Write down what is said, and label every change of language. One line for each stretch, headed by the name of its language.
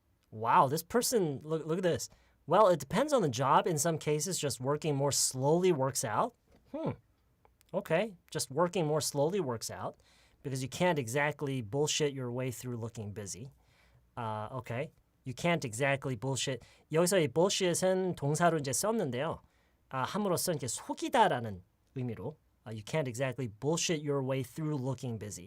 English: Wow, this person, look at this. Well, it depends on the job. In some cases, just working more slowly works out. Okay, just working more slowly works out because you can't exactly bullshit your way through looking busy. Okay, you can't exactly bullshit.
Korean: 여기서 이 bullshit은 동사로 이제 썼는데요.
English: 함으로써 이렇게 속이다라는 의미로 you can't exactly bullshit your way through looking busy.